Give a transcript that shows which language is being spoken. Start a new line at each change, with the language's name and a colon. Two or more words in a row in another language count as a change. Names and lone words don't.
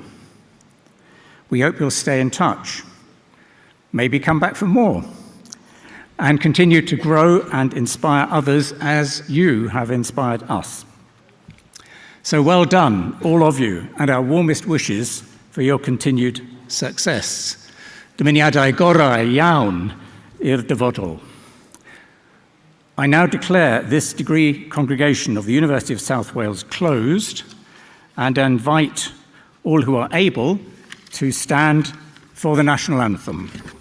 English: We hope you'll stay in touch, maybe come back for more, and continue to grow and inspire others as you have inspired us. So well done, all of you, and our warmest wishes for your continued success.
Welsh: Dymuniadau gorau iawn i'r dyfodol.
English: I now declare this degree congregation of the University of South Wales closed and invite all who are able to stand for the national anthem.